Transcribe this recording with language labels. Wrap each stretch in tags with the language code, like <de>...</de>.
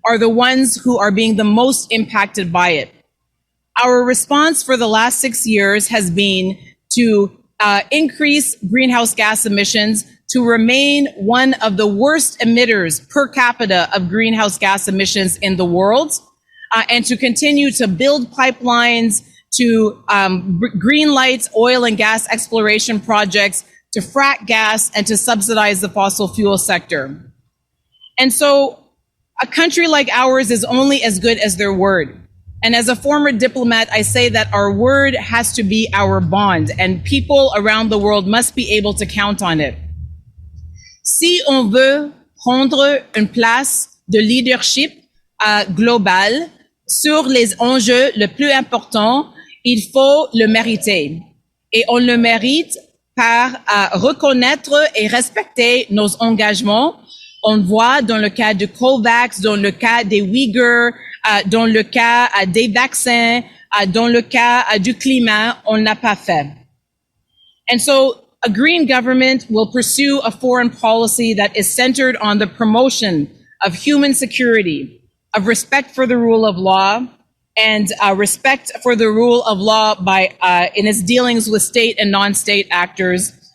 <en>are the ones who are being the most impacted by it. Our response for the last 6 years has been to increase greenhouse gas emissions, to remain one of the worst emitters per capita of greenhouse gas emissions in the world, and to continue to build pipelines, to green light oil and gas exploration projects, to frack gas, and to subsidize the fossil fuel sector. And so a country like ours is only as good as their word. And as a former diplomat, I say that our word has to be our bond, and people around the world must be able to count on it.</en> <fr>Si on veut prendre une place de leadership global sur les enjeux les plus importants, il faut le mériter. Et on le mérite par reconnaître et respecter nos engagements. On voit dans le cas de COVAX, dans le cas des Uyghurs, dans le cas des vaccins, dans le cas du climat, on n'a pas fait.</fr> <en>And so a green government will pursue a foreign policy that is centered on the promotion of human security, of respect for the rule of law, and respect for the rule of law by in its dealings with state and non-state actors.</en>